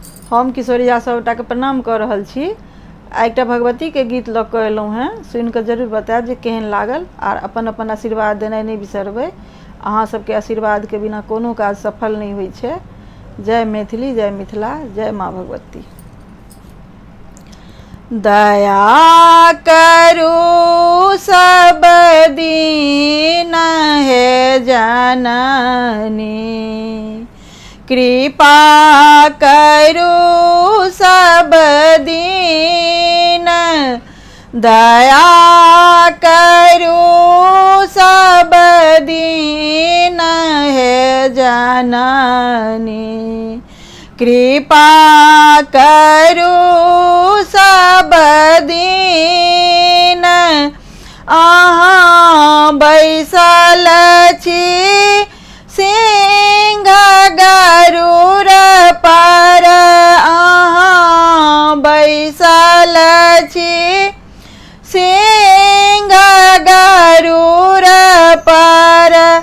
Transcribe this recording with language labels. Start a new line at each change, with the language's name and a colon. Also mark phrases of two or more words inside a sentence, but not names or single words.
Maithili: हम किशोरी झा सबटा के प्रणाम कर रहल छी। एकटा भगवती के गीत लऽ कऽ एलहुँ हैं, सुनि कऽ जरूर बतायब जे केहन लागल, आर अपन अपन आशीर्वाद देनाइ नहीं बिसरबै। अहाँ सबके आशीर्वाद के बिना कोनो काज सफल नहीं होइ छै। जय मैथिली, जय मिथिला, जय माँ भगवती। दया करू सब दीन हे जननी, कृपा करू सब दीन, दया करू सब दीन हे जननी, कृपा करू सब दीन। अहाँ बैसल छी सिंह गरुड़ पर, अहाँ बैसल छी सिंह गरुड़ पर,